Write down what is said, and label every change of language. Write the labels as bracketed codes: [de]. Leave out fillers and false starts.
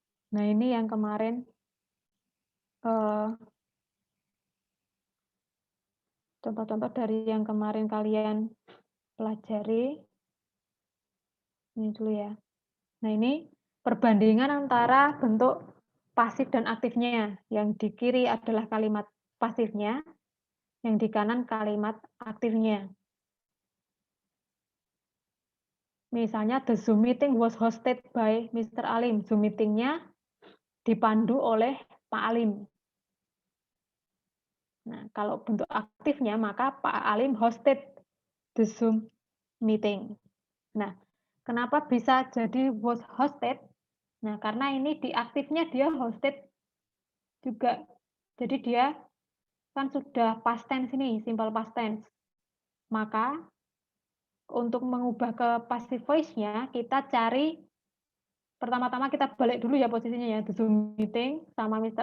[id] Nah, ini yang kemarin contoh-contoh dari yang kemarin kalian pelajari. Ini dulu ya. Nah, ini perbandingan antara bentuk pasif dan aktifnya. Yang di kiri adalah kalimat pasifnya, yang di kanan kalimat aktifnya. Misalnya, [en] the Zoom meeting was hosted by Mr. [id] Alim. Zoom meeting-nya dipandu oleh Pak Alim. Nah, kalau bentuk aktifnya, maka Pak Alim [en] hosted the Zoom meeting. [id] Nah, kenapa bisa jadi was hosted? Nah, karena ini di aktifnya dia hosted juga. Jadi dia kan sudah past tense ini, simple past tense. Maka untuk mengubah ke passive voice-nya, kita cari, pertama-tama kita balik dulu ya posisinya ya, the Zoom meeting sama Mr.